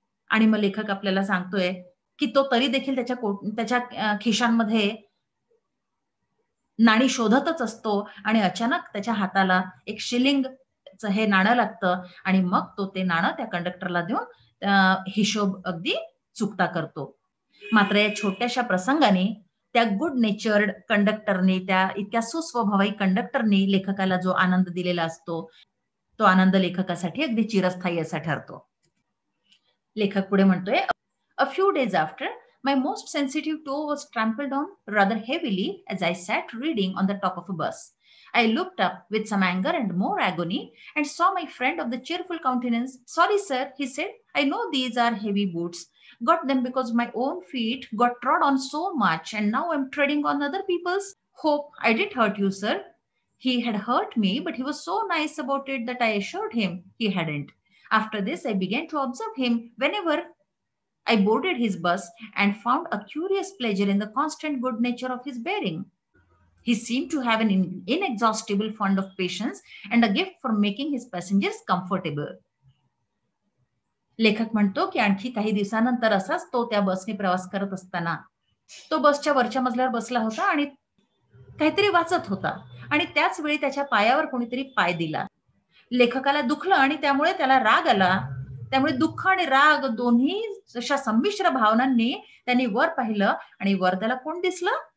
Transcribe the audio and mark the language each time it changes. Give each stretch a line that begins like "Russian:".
Marathi: आणि मग लेखक आपल्याला सांगतोय, की तो तरी देखील त्याच्या खिशांमध्ये नाणी शोधतच असतो आणि अचानक त्याच्या हाताला एक शिलिंगचं हे नाणं लागतं आणि मग तो ते नाणं त्या कंडक्टरला देऊन हिशोब अगदी चुकता करतो. मात्र या छोट्याशा प्रसंगाने त्या गुड नेचर्ड कंडक्टरने, त्या इतक्या सुस्वभावी कंडक्टरने लेखकाला जो आनंद दिलेला असतो, तो आनंद लेखकासाठी अगदी चिरस्थायी असा ठरतो. लेखक पुढे म्हणतोय,
English: "A few days after, my most sensitive toe was trampled on rather heavily as I sat reading on the top of a bus. I looked up with some anger and more agony and saw my friend of the cheerful countenance. 'Sorry, sir,' he said. 'I know these are heavy boots. Got them because my own feet got trod on so much and now I'm treading on other people's. Hope I didn't hurt you, sir.' He had hurt me, but he was so nice about it that I assured him he hadn't. After this, I began to observe him whenever I boarded his bus and found a curious pleasure in the constant good nature of his bearing. He seemed to have an inexhaustible fund of patience and a gift for making his passengers comfortable."
Marathi: लेखक म्हणतो की आणखी काही दिवसानंतर असाच तो त्या बसने प्रवास करत असताना तो बसच्या वरच्या मजल्यावर बसला होता आणि काहीतरी वाचत होता आणि त्याच वेळी त्याच्या पायावर कोणीतरी पाय दिला. लेखकाला दुखलं आणि त्यामुळे त्याला राग आला. त्यामुळे दुःख आणि राग दोन्ही अशा संमिश्र भावनांनी त्यांनी वर पाहिलं आणि वर त्याला कोण दिसलं?